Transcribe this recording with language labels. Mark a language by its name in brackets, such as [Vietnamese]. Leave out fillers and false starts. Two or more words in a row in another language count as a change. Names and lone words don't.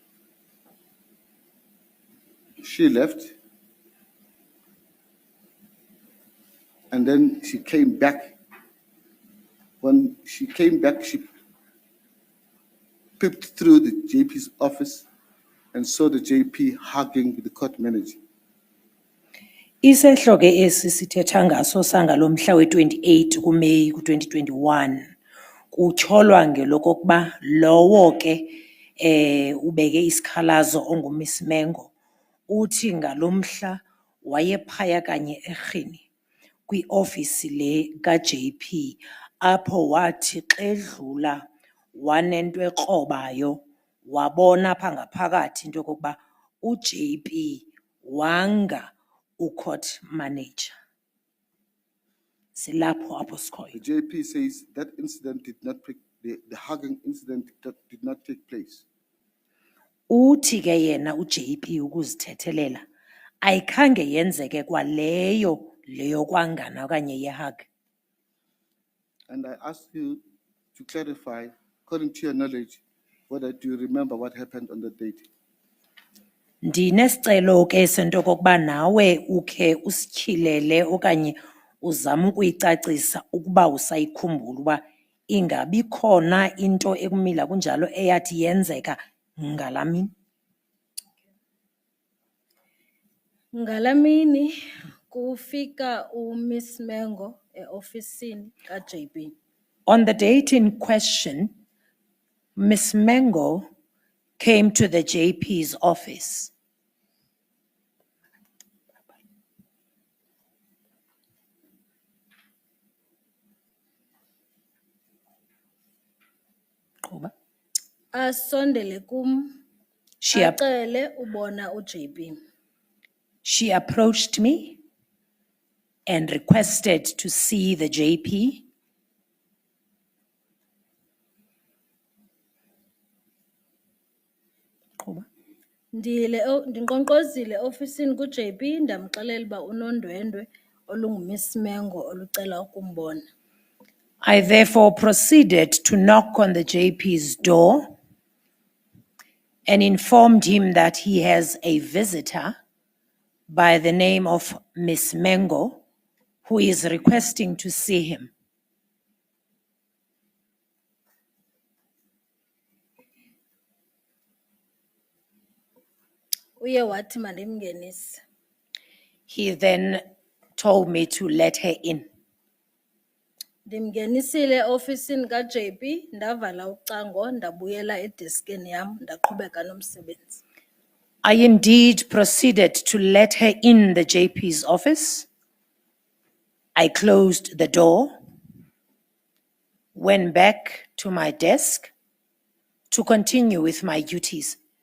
[English] She left, and then she came back. When she came back, she peeped through the JP's office and saw the JP hugging the court manager. [Xhosa] Isehlo ke esi sithetha ngaso sangalomhla we-28 kuMeyi ku-2021 kutyholwa ngelokokuba lowo ke ubeke isikhalazo onguMiss Mengo uthi ngalomhla wayephaya kanye eRhini kwiofisi le kaJP apho wathi xa edlula wanento ekrobayo wabona pha ngaphakathi into yokokuba uJP wanga [English] ucourt manager. [Xhosa] Silapho apho sikhoyo. [English] The JP says that incident did not take, the hugging incident did not take place. [Xhosa] Uthi ke yena uJP ukuzithethelela ayikhange yenzeke kwaleyo leyo kwangana okanye yehug. [English] And I ask you to clarify, according to your knowledge, whether do you remember what happened on that date? [Xhosa] Ndinesicelo ke sento kokuba nawe ukhe usityhilele okanye uzama ukuyicacisa ukuba usayikhumbula uba ingabi khona into ekumila kunjalo eyathi yenzeka ngalamini. Ngalamini kufika uMiss Mengo eofisini kaJP. [English] On the date in question, Miss Mengo came to the JP's office. [Xhosa] Qhuba. Asondele kum [English] She, ap- [Xhosa] acele ubona uJP. [English] she approached me and requested to see the JP. [Xhosa] Qhuba. Ndinqonqozile ofisini kuJP ndamxelela uba unondwendwe olunguMiss Mengo olucela ukumbona. [English] I therefore proceeded to knock on the JP's door and informed him that he has a visitor by the name of Miss Mengo who is requesting to see him. [Xhosa] Uye wathi mandimngenise. [English] He then told me to let her in. [Xhosa] Ndimngenisile ofisini kaJP ndavala ucango ndabuyela edeskini yam ndaqhubeka nomsebenzi. [English] I indeed proceeded to let her in the JP's office. I closed the door, went back to my desk to continue with my duties.